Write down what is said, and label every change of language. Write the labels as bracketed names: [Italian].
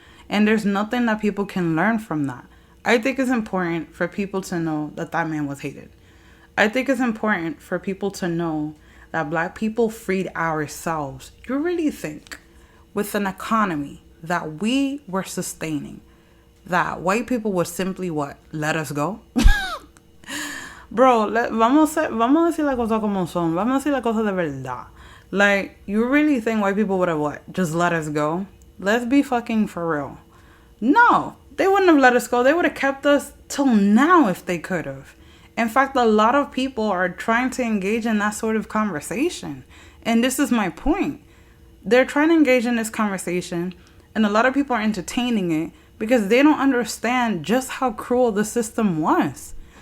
[English] And there's nothing that people can learn from that. I think it's important for people to know that that man was hated. I think it's important for people to know that Black people freed ourselves. You really think with an economy that we were sustaining, that white people would simply what? Let us go? [Spanish] Bro, vamos a decir las cosas como son. Vamos a decir las cosas de verdad. [English] Like, you really think white people would have what? Just let us go? Let's be fucking for real. No, they wouldn't have let us go. They would have kept us till now if they could have. In fact, a lot of people are trying to engage in that sort of conversation. And this is my point. They're trying to engage in this conversation, and a lot of people are entertaining it because they don't understand just how cruel the system was.